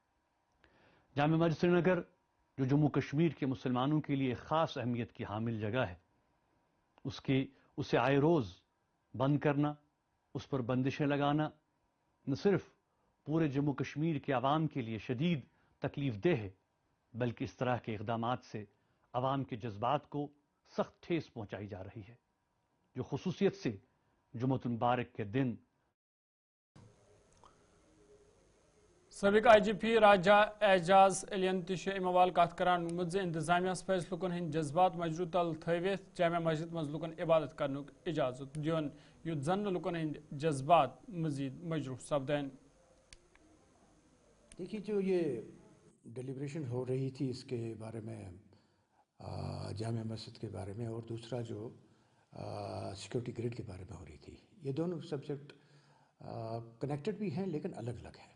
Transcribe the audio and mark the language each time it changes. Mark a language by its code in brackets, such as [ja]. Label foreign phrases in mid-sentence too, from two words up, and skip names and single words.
[ur] جامع مسجد سری نگر جو جموں کشمیر کے مسلمانوں کے لیے خاص اہمیت کی حامل جگہ ہے، اسے آئے روز بند کرنا، اس پر بندشیں لگانا نہ صرف پورے جموں کشمیر کے عوام کے لیے شدید تکلیف دہ ہے بلکہ اس طرح کے اقدامات سے عوام کے جذبات کو سخت ٹھیس پہنچائی جا رہی ہے جو خصوصیت سے جمعۃ المبارک کے دن. [ks] سابق آئی جی پی راجہ اعجاز علین تہ اموال کت کران وونمت زِ انتظامیہ پزِ لوکن ہند جذبات مجروح تل تھوِتھ جامع مسجد مز لوکن عبادت کرنک اجازت دیون یُتھ زن لوکن ہند جذبات مزید مجروح سپدان. [ur] دیکھیے جو یہ ڈیلیبریشن ہو رہی تھی اس کے بارے میں جامع مسجد کے بارے میں اور دوسرا جو [en] security grade [ur] کے بارے میں ہو رہی تھی، یہ دونوں [en] subject connected [ur] بھی ہیں لیکن الگ الگ ہیں.